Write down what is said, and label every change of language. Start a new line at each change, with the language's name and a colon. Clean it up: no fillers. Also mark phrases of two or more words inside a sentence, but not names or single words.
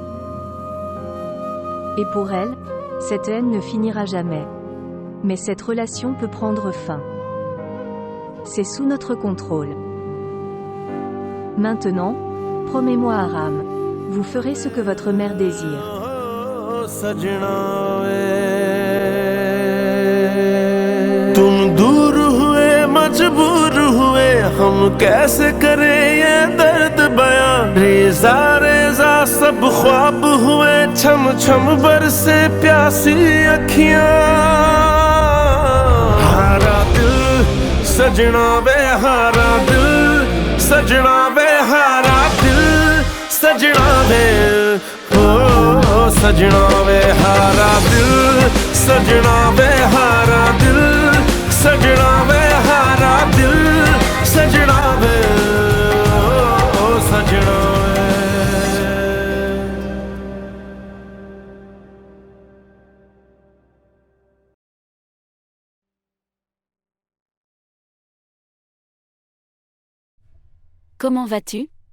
French: Et pour elle, cette haine ne finira jamais. Mais cette relation peut prendre fin. C'est sous notre contrôle. Maintenant, promets-moi Aram, vous ferez ce que votre mère désire.
Hindi: तुम दूर हुए मजबूर हुए हम कैसे करें ये दर्द बयां रेजा रेजा सब ख्वाब हुए छम छम बरसे प्यासी अखियां हारा दिल सजना वे हारा दिल सजना वे हारा दिल सजना वे ओ सजना वे हारा दिल सजना वे हारा दिल सजना वे हारा दिल सजना वे ओ सजना वे
French: Comment vas-tu?